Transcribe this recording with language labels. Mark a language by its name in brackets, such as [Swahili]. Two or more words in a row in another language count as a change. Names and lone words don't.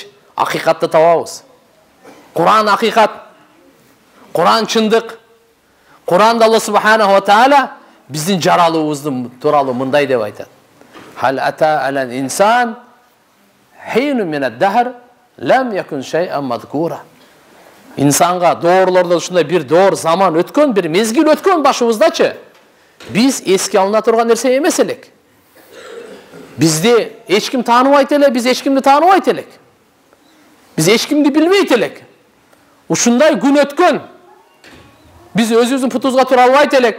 [Kyrgyz] Акыйкатты табабыз. Кур'ан акыйкат. Кур'ан чындык. Кур'анда Алла [Arabic] سبحانه وتعالى [Kyrgyz] биздин жаралуубуздун тууралуу мындай деп айтат. [Arabic] هل أتى على الإنسان حين من الدهر لم يكن شيئا مذكورا. [Kyrgyz] İnsanға doğrularda ушундай бир доор заман өткөн, бир мезгил өткөн башыбыздачы. Биз эске алына турган нерсе эмес элек. Бизди эч ким тааныбайт эле, биз эч кимди тааныбайт элек. Биз эч кимди билбейт элек. Ушундай күн өткөн. Биз өзүбүздүн путубузга тура албайт элек.